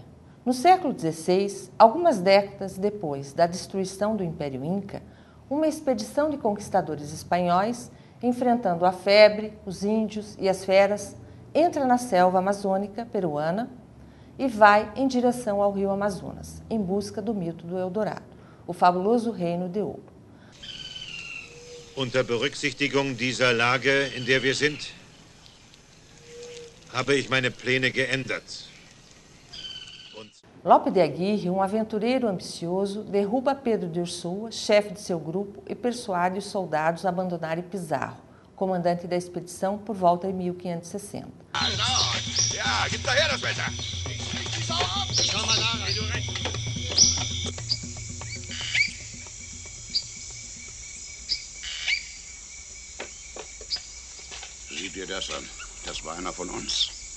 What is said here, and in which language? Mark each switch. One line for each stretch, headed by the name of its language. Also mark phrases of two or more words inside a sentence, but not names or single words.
Portuguese: No século XVI, algumas décadas depois da destruição do Império Inca, uma expedição de conquistadores espanhóis, enfrentando a febre, os índios e as feras, entra na selva amazônica peruana e vai em direção ao rio Amazonas, em busca do mito do Eldorado, o fabuloso reino de ouro.
German: Unter Berücksichtigung dieser Lage, in der wir sind, habe ich meine Pläne geändert.
Portuguese: Lope de Aguirre, um aventureiro ambicioso, derruba Pedro de Ursúa, chefe de seu grupo, e persuade os soldados a abandonarem Pizarro, comandante da expedição, por volta de 1560.
German: Sieh dir das an. Das war einer von uns.